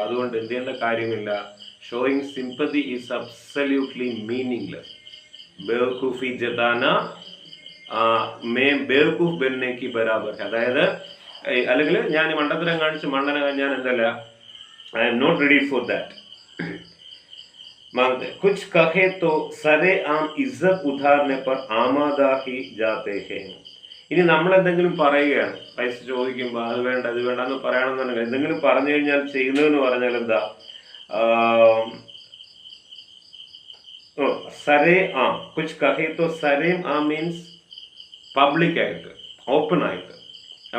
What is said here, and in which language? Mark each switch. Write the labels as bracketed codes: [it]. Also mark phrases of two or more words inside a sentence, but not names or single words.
[ml] അതുകൊണ്ട് എന്ത് ചെയ്യേണ്ട കാര്യമില്ല. [en] Showing sympathy is absolutely meaningless. [hi] बेवकूफ़ी जताना बेवकूफ़ बनने के बराबर. [ml] അതായത് അല്ലെങ്കിൽ ഞാൻ മണ്ടത്തരം കാണിച്ച് മണ്ടന ഞാൻ എന്തല്ല, [en] I am not ready for that. [hi] मांगते कुछ कहे तो सरे आम इज्जत उधारने पर आमादा ही जाते हैं. [ml] ഇനി നമ്മൾ എന്തെങ്കിലും പറയുകയാണ്, പൈസ ചോദിക്കുമ്പോൾ അത് വേണ്ട ഇത് വേണ്ട എന്ന് പറയണമെന്നുണ്ടെങ്കിൽ, എന്തെങ്കിലും പറഞ്ഞു കഴിഞ്ഞാൽ ചെയ്യുന്നതെന്ന് പറഞ്ഞാൽ എന്താ, [hi] सरे आम. कुछ कहे तो सरे आम [en] means public [ml] ആയിട്ട്, ഓപ്പൺ ആയിട്ട്.